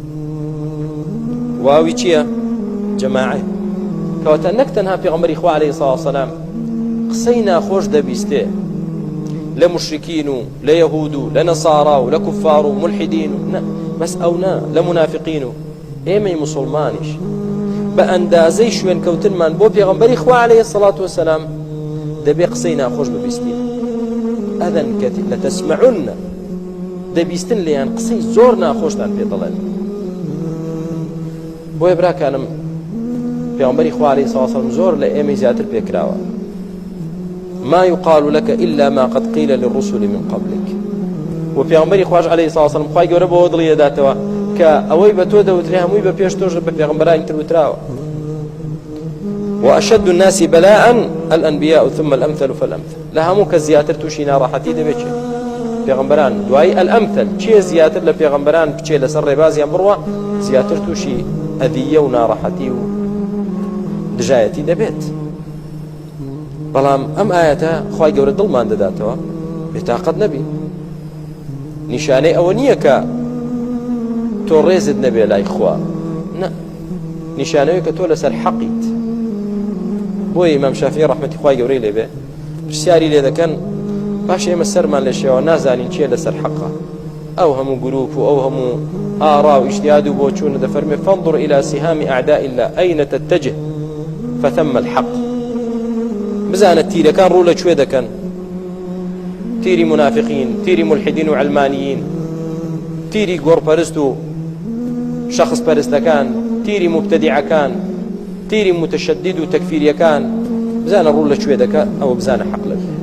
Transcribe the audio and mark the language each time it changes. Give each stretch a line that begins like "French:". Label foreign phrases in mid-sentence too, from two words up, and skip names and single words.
Central Kurdish: واوی چییە جەماعە کەواتە نەک تەنها پێغەمبەری خوا عەلەیهی سڵاو وسەلام قسەی ناخۆش دەبیستێ لە مشرکین و لە یەهود و لە نەسارا و لە کوفار و ملحدین و بەس ئەو نا لە منافقین و ئێمەی مسلمانیش بە ئەندازەی شوێن کەوتنمان بۆ پێغەمبەری خوا عەلەیهی سڵاتو وەسەلام دەبێ قسەی ناخۆش ببیستین
Arabic: ئەذەن کەثیر لەتەسمعن
Central Kurdish: دەبیستن لێیان قسەی زۆر ناخۆشتان پێ دەڵێن بۆیە براکانم پێغەمبەری خوا عەلەیهی سڵاتو وەسەلام زۆر لە ئێمەی زیاتر پێکراوە
Arabic: ما يقال لك إلا ما قد قيل للرسل من قبلك
Central Kurdish: وبيغمبري خواج
Arabic: عليه الصلاة والسلام
Central Kurdish: خواج گەورە بۆ دڵی دەداتەوە کە ئەوەی بە تۆ دەوترێ هەمووی بە پێش تۆش بە پێغەمبەرانی تر وتراوە
Arabic: وأشد الناس بلاء الأنبياء ثم الأمثل فالأمثل
Central Kurdish: لە هەموو کە زیاتر تووشی ناڕەحەتی دەبێت چێ پێغەمبەران دوایی الأمثل چیە زیاتر لە پێغەمبەران بچێ لەسەر ڕێبازیان بڕوە زیاتر تووشی ئەذیە و ناڕەحەتی و دژایەتی دەبێت بەڵام ئەم ئاەتە خوای گەورە دڵمان دەداتەوە بێتاقەت نەبی نیشانەی ئەوە نییە کە تۆ ڕێزت نەبێ لای خوا نیشانەوەی کە تۆ لەسەر حەقیت. بۆیە ئیمام شافعی ڕەحمەتی خوای گەورەی لێبێ پرسیاری لێ دەکەن باش ئێمە سەرمان لە شێوە نازانین چیە لەسەر حەقە. ئەو هەموو گروپ و ئەو هەموو ئاڕا و ئیجتیهاد و بۆ چوونە دەفەرمێ
Arabic: فانظر إلى سهام أعداء الله أين تتجه فثم الحق.
Central Kurdish: بزانە تیرەکان ڕوو لەکوێ دەکەن، تیری منافقین، تیری ملحدین و علمانیین، تیری گۆڕپەرست و شخص پەرستەکان، تیری مبتەدیعەکان، تیری متشدد و تەکفیریەکان، بزانە ڕوو لەکوێ دەکات، ئەوە بزانە حەق لەکوێ.